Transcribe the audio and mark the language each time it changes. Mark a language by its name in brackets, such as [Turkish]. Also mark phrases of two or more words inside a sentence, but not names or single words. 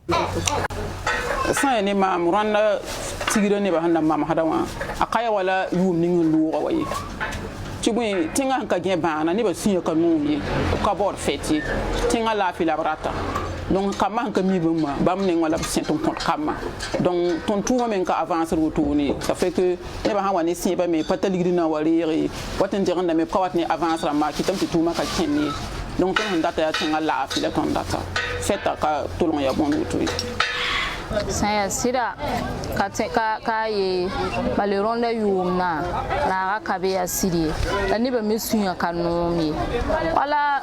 [Mossi] sã ne maam rõnda tigda nebã sẽn da mamsda wã a ka ya wala yʋʋm ning n loogã wa ye tɩ bõe tẽngã sẽn ka gẽ bãana nebã sũyã ka noom ye b ka baood fɛt ye tẽngã laafɩ la b rata donc kambã sẽn ka mi bãmba bãmb neng wã la b sẽn tɩ n kõt kambã donc tõnd tʋʋmã meng ka avãnsd wotone [French] ça fait que [Mossi] nebã sã wa ne sẽebã me pa ta ligd na n wa reege wat n degendame b ka wat ne avãns rãmba kɩtame tɩ tʋʋmã ka kẽnd ye donc tõnd sẽn data yaa tẽngã laafɩ la tõnd data fɛta ka tolg n ya bõnd woto ye sã sɩda ka ye bale rõnda yʋʋmdã raaga ka be yaa sɩd ye la nebã me sũyã ka noom ye wala